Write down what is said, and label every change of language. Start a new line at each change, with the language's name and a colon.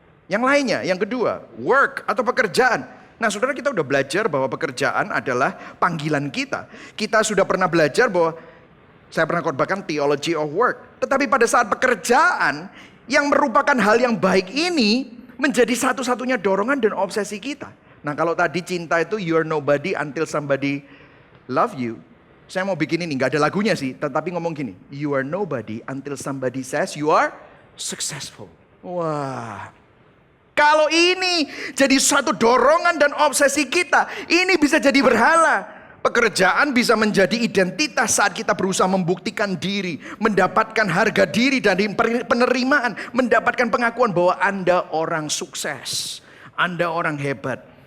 Indonesian: Yang lainnya, yang kedua, work atau pekerjaan. Nah saudara, kita udah belajar bahwa pekerjaan adalah panggilan kita. Kita sudah pernah belajar bahwa, saya pernah khotbahkan theology of work. Tetapi pada saat pekerjaan yang merupakan hal yang baik ini menjadi satu-satunya dorongan dan obsesi kita. Nah kalau tadi cinta itu
English: you're nobody until somebody love you.
Indonesian: Saya mau bikin ini, gak ada lagunya sih. Tetapi ngomong gini,
English: you are nobody until somebody says you are successful.
Indonesian: Wah. Kalau ini jadi satu dorongan dan obsesi kita, ini bisa jadi berhala. Pekerjaan bisa menjadi identitas saat kita berusaha membuktikan diri, mendapatkan harga diri dari penerimaan, mendapatkan pengakuan bahwa Anda orang sukses, Anda orang hebat.